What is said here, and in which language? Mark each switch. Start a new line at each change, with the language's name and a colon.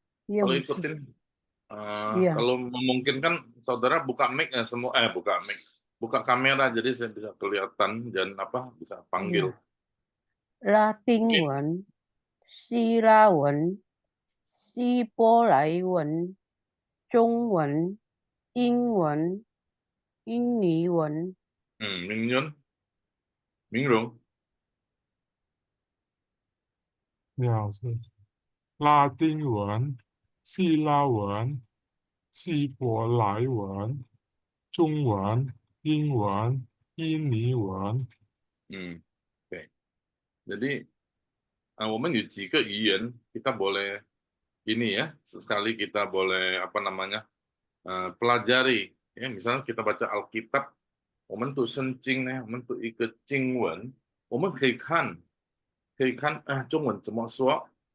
Indonesian: Kalau ikutin, kalau memungkinkan saudara buka mic semua, buka kamera jadi saya bisa kelihatan dan bisa panggil.
Chinese: Latin文、希腊文、希伯来文、中文、英文、印尼文。明荣。了解。拉丁文、希腊文、希伯来文、中文、英文、印尼文。
Indonesian: Jadi
Chinese: 我们有几个语言
Indonesian: kita boleh ini ya, sekali kita boleh apa namanya pelajari. Ya, misalnya kita baca Alkitab,
Chinese: 我们读圣经呢，我们读一个经文，我们可以看中文怎么说。